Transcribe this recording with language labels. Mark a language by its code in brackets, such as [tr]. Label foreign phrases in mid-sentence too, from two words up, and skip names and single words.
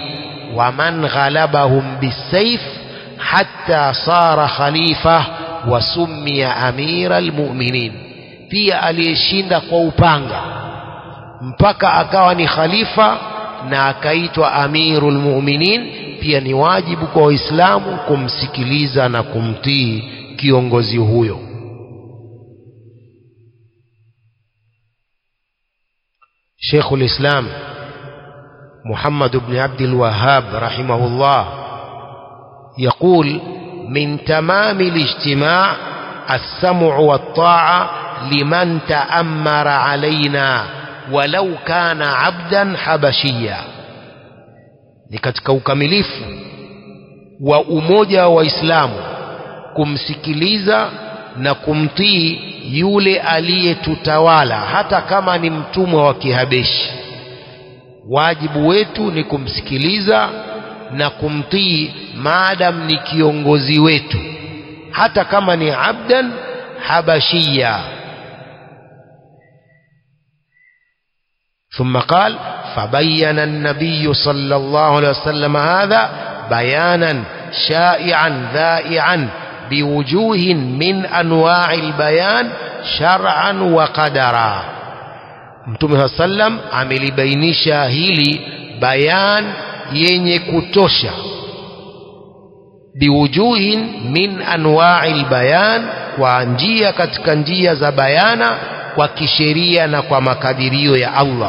[ar] ومن غلبهم بالسيف حتى صار خليفة وسمي أمير المؤمنين, [sw] pia aliyeshinda kwa upanga mpaka akawa ni khalifa na akaitwa amirul mu'minin. Pia ni wajibu kwa waislamu kumsikiliza na kumtii kiongozi huyo. [ar] شيخ الإسلام محمد بن عبد الوهاب رحمه الله يقول: من تمام الاجتماع السمع والطاعة لمن تأمر علينا ولو كان عبدا حبشيا. [sw] ni katika ukamilifu wa umoja wa Waislamu kumsikiliza na kumtii yule aliyetutawala hata kama ni mtumwa wa Kihabeshi. Wajibu wetu ni kumsikiliza na kumtii maadam ni kiongozi wetu, hata kama ni [ar] عبدا حبشيا. ثم قال: فبين النبي صلى الله عليه وسلم هذا بيانا شائعا ذائعا بوجوه من أنواع البيان شرعا وقدرا. [sw] Mtume sallam amelibainisha hili bayan yenye kutosha, [ar] بوجوه من أنواع البيان, [sw] kwa njia katika njia za bayana kwa kisheria na kwa makadirio ya Allah.